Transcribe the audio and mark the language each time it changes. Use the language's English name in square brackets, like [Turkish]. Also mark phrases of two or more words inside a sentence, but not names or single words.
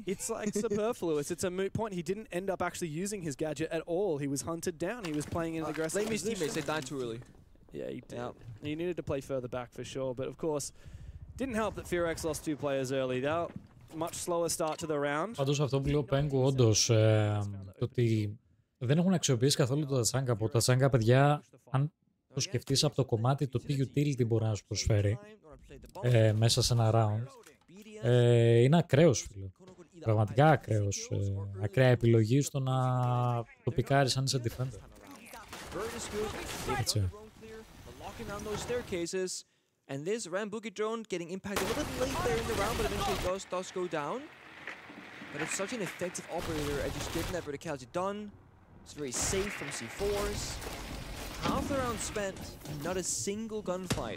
[English] It's like superfluous. It's a moot point. He didn't end up actually using his gadget at all. He was hunted down. He was playing in an aggressive blame his teammates. They died too early. Yeah, he did. Yep. He needed to play further back for sure, but of course, didn't help that Fearex lost 2 players early. That much slower start to the round. [Greek] Πάντως αυτό που λέω Pengu, όντως, ότι δεν έχουν αξιοποιήσει καθόλου το Tachanka. Από τα Tachanka, παιδιά, αν το σκεφτείς από το κομμάτι το τι utility μπορεί να σου προσφέρει μέσα σε ένα round, είναι ακραίος, φίλε. Πραγματικά ακραίος. Ακραία επιλογή στο να το πικάρεις αν είσαι defender. Έτσι. [English] Locking down those staircases, and this Rambuki drone getting impacted a little bit late there in the round, but eventually does go down. But it's such an effective operator at just getting that verticality done. It's very safe from C4s. Half the round spent, not a single gunfight.